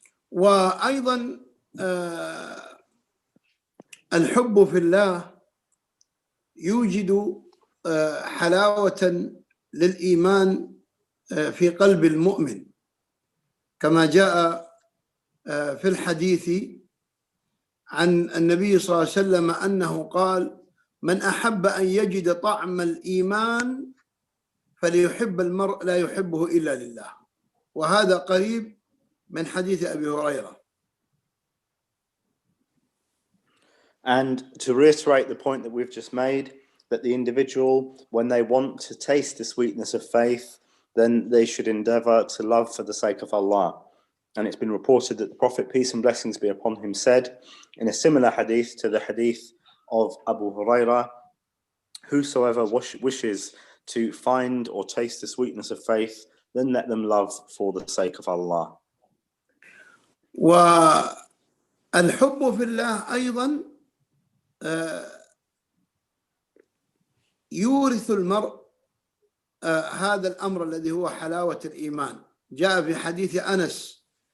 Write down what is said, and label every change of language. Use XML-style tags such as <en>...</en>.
<ar>وأيضا الحب في الله يوجد حلاوة للإيمان في قلب المؤمن، كما جاء في الحديث عن النبي صلى الله عليه وسلم أنه قال: من أحب أن يجد طعم الإيمان فليحب المرء لا يحبه إلا لله. وهذا قريب من حديث أبي هريرة.</ar> <en>And to reiterate the point that we've just made, that the individual, when they want to taste the sweetness of faith, then they should endeavor to love for the sake of Allah. And it's been reported that the Prophet, peace and blessings be upon him, said in a similar hadith to the hadith of Abu Huraira, whosoever wishes to find or taste the sweetness of faith, then let them love for the sake of Allah.</en> <ar>والحب في الله أيضا يورث المرء هذا الأمر الذي هو حلاوة الإيمان. جاء في حديث أنس</ar>